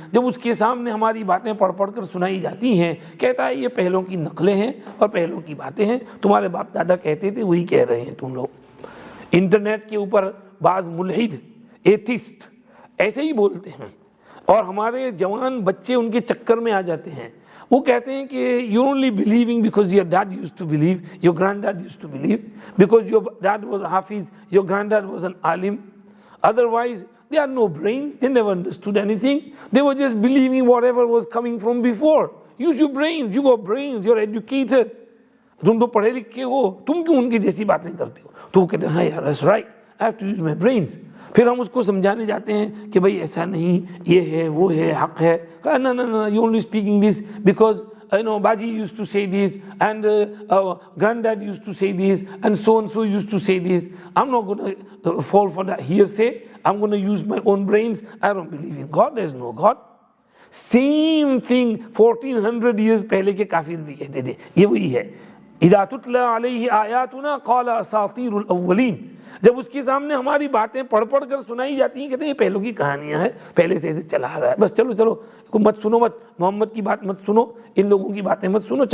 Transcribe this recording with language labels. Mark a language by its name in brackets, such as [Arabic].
[Urdu] جب اس کے سامنے ہماری باتیں پڑھ کر سنائی جاتی ہیں، کہتا ہے یہ پہلوں کی نقلیں ہیں اور پہلوں کی باتیں ہیں، تمہارے باپ دادا کہتے تھے وہی کہہ رہے ہیں تم لوگ. انٹرنیٹ کے اوپر بعض ملحد ایتھسٹ ایسے ہی بولتے ہیں، اور ہمارے جوان بچے ان کے چکر میں آ جاتے ہیں. وہ کہتے ہیں کہ [English] you're only believing because your dad used to believe, your granddad used to believe, because your dad was a hafiz, your granddad was an alim. Otherwise they had no brains, they never understood anything, they were just believing whatever was coming from before. Use your brains, you got brains, you're educated. [Urdu] تم تو پڑھے لکھے ہو، تم کیوں ان کی جیسی باتیں کرتے ہو؟ تو وہ کہتے ہیں ہاں یار [English] that's right, I have to use my brains. [Urdu] پھر ہم اس کو سمجھانے جاتے ہیں کہ بھئی ایسا نہیں، یہ ہے وہ ہے، حق ہے. [English] کہا no, you only speaking this because Baji used to say this, and granddad used to say this, and so used to say this. I'm not going to fall for that hearsay. I'm going to use my own brains. I don't believe in God. There's no God. Same thing 1400 years [Urdu] پہلے کے کافر بھی کہتے تھے. یہ وہی ہے. [Arabic] اذا تتلى عليه آیاتنا قال اساطیر الاولین. [Urdu] جب اس کے سامنے ہماری باتیں پڑھ کر سنائی جاتی ہیں، کہتے ہیں یہ پہلوں کی کہانیاں ہیں، پہلے سے ایسے چلا رہا ہے، بس چلو مت سنو، مت محمد کی بات مت سنو، ان لوگوں کی باتیں مت سنو.